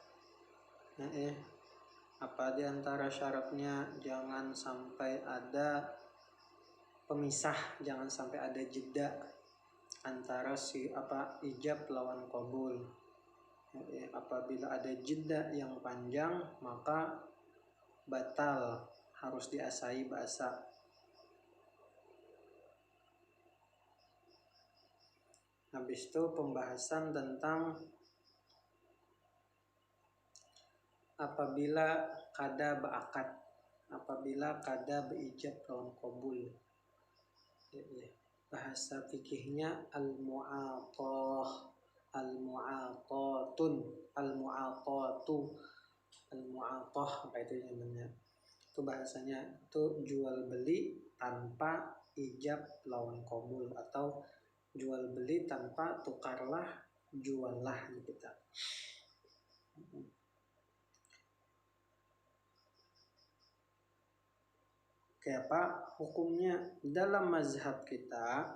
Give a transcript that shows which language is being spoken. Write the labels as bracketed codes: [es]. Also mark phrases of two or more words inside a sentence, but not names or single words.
[id] Apa di antara syaratnya? Jangan sampai ada pemisah, jangan sampai ada jeda antara ijab lawan qabul. Apabila ada jeda yang panjang maka batal, harus diasai basa. Habis itu pembahasan tentang apabila kada beakad, apabila kada beijab lawan qabul. [ar] Bahasa fikihnya المعاطاة، المعاطاةٌ، المعاطاةُ, [id] al-mu'atah, apa itu namanya? Itu bahasanya itu jual beli tanpa ijab lawan qabul, atau jual beli tanpa tukarlah juallah kita. Kayak apa hukumnya dalam mazhab kita?